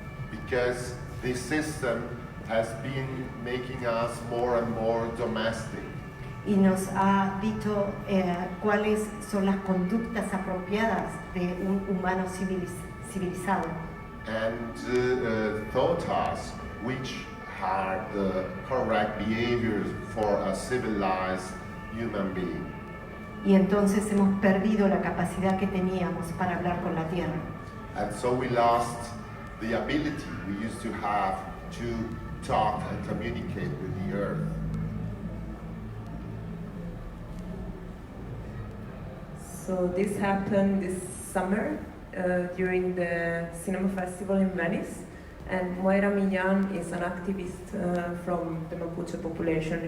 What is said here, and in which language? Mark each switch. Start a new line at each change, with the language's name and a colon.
English: Because this system has been making us more and more domestic.
Spanish: Y nos ha dicho cuáles son las conductas apropiadas de un humano civilizado.
English: And taught us which are the correct behaviors for a civilized human being.
Spanish: Y entonces hemos perdido la capacidad que teníamos para hablar con la tierra.
English: And so we lost the ability we used to have to talk and communicate with the earth. So this happened this summer during the cinema festival in Venice, and Moira Millan is an activist from the Mapuche population.